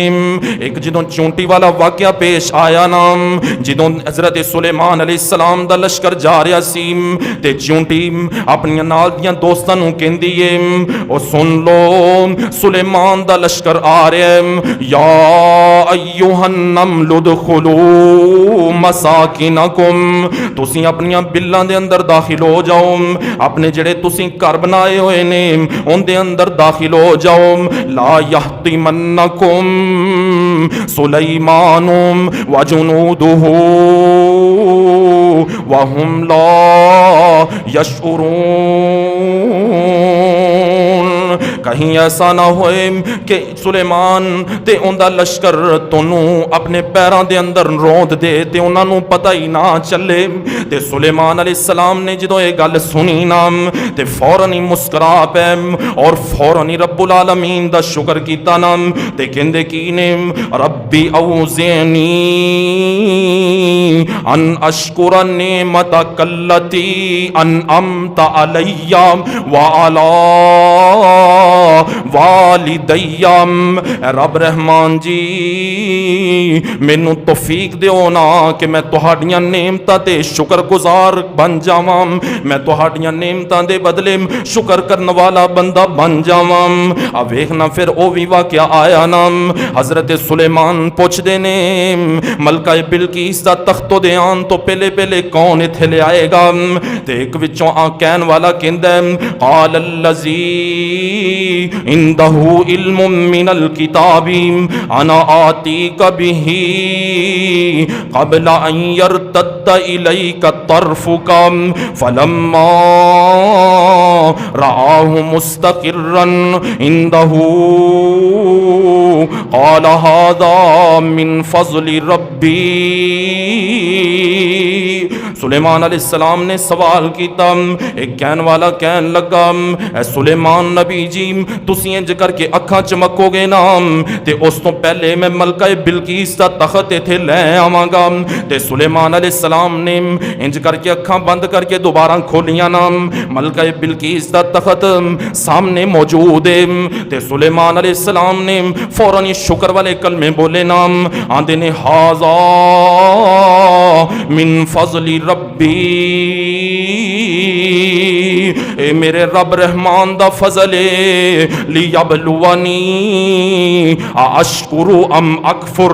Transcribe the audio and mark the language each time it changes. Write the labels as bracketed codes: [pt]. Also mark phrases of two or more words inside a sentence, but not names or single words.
[pa] ایک جدوں چونٹی والا واقعہ پیش آیا نا، جدوں حضرت سلیمان علیہ السلام دا لشکر جا رہا سی تے چونٹی اپنی نال دیاں دوستاں نوں کہندی ہے او سن لو سلیمان دا لشکر آ رہا ہے, [ar] یا ایہا النمل ادخلوا مساکنکم, [pa] تسیں اپنیاں بلاں دے اندر داخل ہو جاؤ، اپنے جیڑے تسیں گھر بنائے ہوئے نے انہاں دے اندر داخل ہو جاؤ. [ar] لا یحطمنکم سلیمان وجنودہ وہم لا یشعرون. [pa] کہیں ایسا نہ ہوئے کہ سلیمان تے اوندا لشکر تونوں اپنے پیراں دے اندر روند دے تے انہاں نوں پتہ ہی نہ چلے۔ تے سلیمان علیہ السلام نے جدوں یہ گل سنی نا تے فوراً ہی مسکرا پے اور فوراً ہی رب العالمین دا شکر کیتا نا تے کہندے کی نے [ar] ربی اوزعنی ان اشکر نعمتک التی انعمت علی وعلی والدی۔ [pa] رب رحمان جی مینوں توفیق دیو نا کہ میں تہاڈیاں نعمتاں تے شکر گزار بن جاواں، میں تہاڈیاں نعمتاں دے بدلے شکر کرن والا بندہ بن جاواں۔ ا ویکھنا پھر او وی واقعہ آیا نا، حضرت سلیمان پوچھدے نے ملکہ بلقیس دا تختو دے آن تو پہلے پہلے کون ایتھے لے آئے گا؟ تے ایک وچوں کہن والا کہندا ہے [ar] قال الذی عندہ علم من الکتاب انا آتیک بہ قبل ان یرتد الیک طرفک فلما رآہ مستقرا عندہ قال هذا من فضل ربی۔ [pa] سلیمان علیہ السلام نے سوال کیتا، ایک کہن والا کہن لگا اے سلیمان نبی جی تسی انج کر کے اکھاں چمکو گے نا تے اس تو پہلے میں ملکہ بلقیس دا تخت ایتھے لے آواں گا۔ تے سلیمان علیہ السلام نے انج کر کے اکھاں بند کر کے دوبارہ کھولیاں نا، ملکہ بلقیس دا تخت سامنے موجود ہے۔ تے سلیمان علیہ السلام نے فوراً یہ شکر والے کلمے بولے نا، آندے نے [ar] ھذا من فضل ربی، [pa] اے میرے رب رحمان دا فضل ہے، [ar] لیبلونی اشکر ام اکفر۔